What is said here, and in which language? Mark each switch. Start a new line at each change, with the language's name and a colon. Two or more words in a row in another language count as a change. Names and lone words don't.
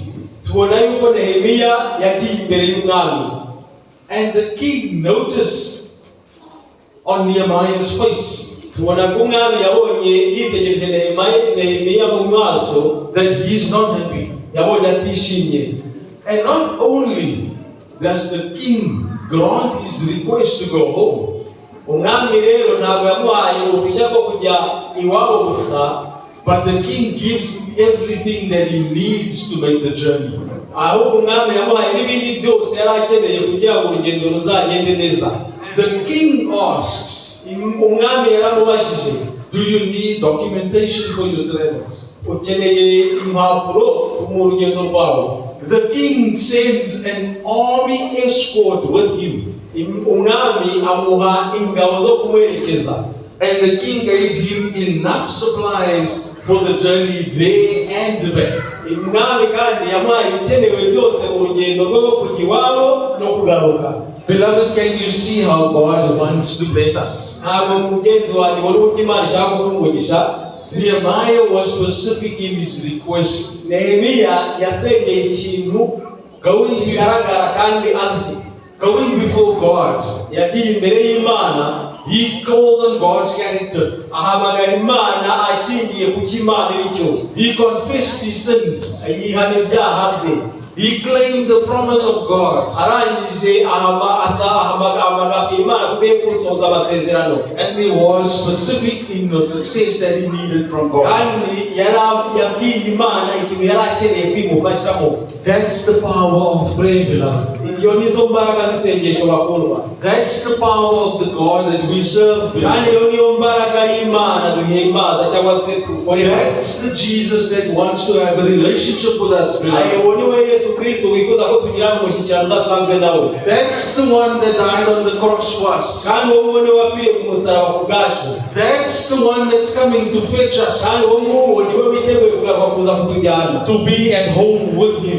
Kinyarwanda: tubona yuko Nehemiya yagiye imbere y'umwami.
English: And the king noticed on Nehemiah's face
Kinyarwanda: tubona ko umwami yabonye yitegereje Nehemiya mu maso
English: that he's not happy.
Kinyarwanda: yabonye atishimye.
English: And not only does the king grant his request to go home,
Kinyarwanda: umwami rero ntabwo yamuhaye uruhushya rwo kujya iwabo gusa,
English: but the king gives him everything that he needs to make the journey.
Kinyarwanda: ahubwo umwami yamuhaye n'ibindi byose yari akeneye kugira ngo urugendo ruzagende neza.
English: The king asks,
Kinyarwanda: umwami yaramubajije,
English: do you need documentation for your travels?
Kinyarwanda: ukeneye impapuro mu rugendo rwawe?
English: The king sends an army escort with him.
Kinyarwanda: umwami amuha ingabo zo kumuherekeza.
English: And the king gave him enough supplies for the journey there and back.
Kinyarwanda: umwami kandi yamuhaye ibikenewe byose mu rugendo rwo kujya iwabo no kugaruka.
English: Beloved, can you see how God wants to bless us?
Kinyarwanda: ntabwo mugenzi wanjye ubona uburyo Imana ishaka kutumugisha?
English: Nehemiah was specific in his request.
Kinyarwanda: Nehemiya yasengeye ikintu kigaragara kandi azi.
English: Going before God,
Kinyarwanda: yagiye imbere y'Imana,
English: he called on God's character.
Kinyarwanda: ahamagara Imana ashingiye ku cyo Imana iri cyo.
English: He confessed his sins.
Kinyarwanda: yihana ibyaha bye.
English: He claimed the promise of God.
Kinyarwanda: arangije ahamagara Imana kubera gusohoza amasezerano.
English: And he was specific in the success that he needed from God.
Kinyarwanda: kandi yabwiye Imana ikintu yari akeneye kwimufashamo.
English: That's the power of prayer, beloved.
Kinyarwanda: iyo nizo mbaraga z'isengesho bakundwa.
English: That's the power of the God that we serve,
Kinyarwanda: kandi
English: beloved.
Kinyarwanda: iyo niyo mbaraga y'Imana duhimbaza cyangwa se dukorera.
English: That's the Jesus that wants to have a relationship with us, beloved.
Kinyarwanda: uwo ni we Yesu Kristo wifuza ko tugirana umushyikirano udasanzwe nawe.
English: That's the one that died on the cross for us.
Kinyarwanda: kandi uwo nguwo ni we wapfiriye ku musaraba ku bwacu.
English: That's the one that's coming to fetch us,
Kinyarwanda: kandi uwo nguwo ni we witeguye kugaruka kuza kutujyana,
English: to be at home with him.